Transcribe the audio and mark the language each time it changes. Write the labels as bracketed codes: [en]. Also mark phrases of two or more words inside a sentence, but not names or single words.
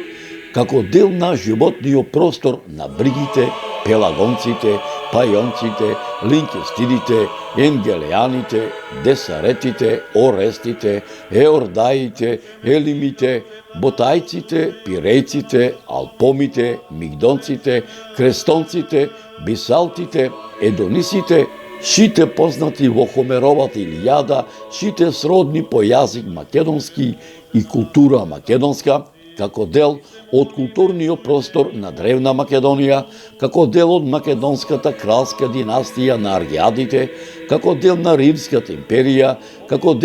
[mk] како дел на животниот простор на бригите, пелагонците, пајонците, линкестидите, енгелеаните, десаретите, орестите, еордаите, елимите, ботајците, пирејците, алпомите, мигдонците, крестонците, бисалтите, едонисите, сите познати во Хомеровата Илијада, сите сродни по јазик македонски и култура македонска, како дел од културниот простор на древна Македонија, како дел од македонската кралска династија на Аргиадите, како дел на Римската империја, како дел